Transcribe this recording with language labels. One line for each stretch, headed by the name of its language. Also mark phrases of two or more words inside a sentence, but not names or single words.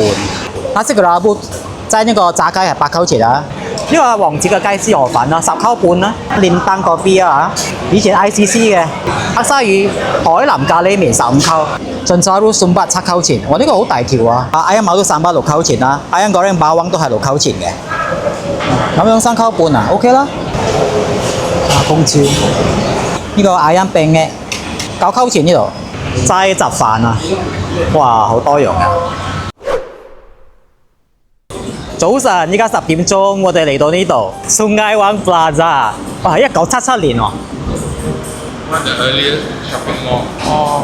Cantonese: 那這個啦，在那個炸雞係8.9錢啊。呢個王子嘅雞絲河粉啊，10.9半啦。連登個 B 啊以前 ICC 嘅黑鯊魚海南咖喱麵15.9，盡晒都送8 7.9錢。哇！呢個好大條啊！
Malay: ayam mau
Cantonese: 都3.66.9錢啦 ，
Malay: ayam goreng bawang
Cantonese: 都係6.9錢嘅。咁樣3.9半啊 ，OK 啦。公超呢個
Malay: ayam penyet
Cantonese: 9.9 錢呢度，齋雜飯啊，哇，好多樣啊！早晨，依家10點鐘，我哋嚟到呢度 Sungai Wang Plaza，哇，係1977年喎。我就去呢
English: shopping mall。
Cantonese: 哦。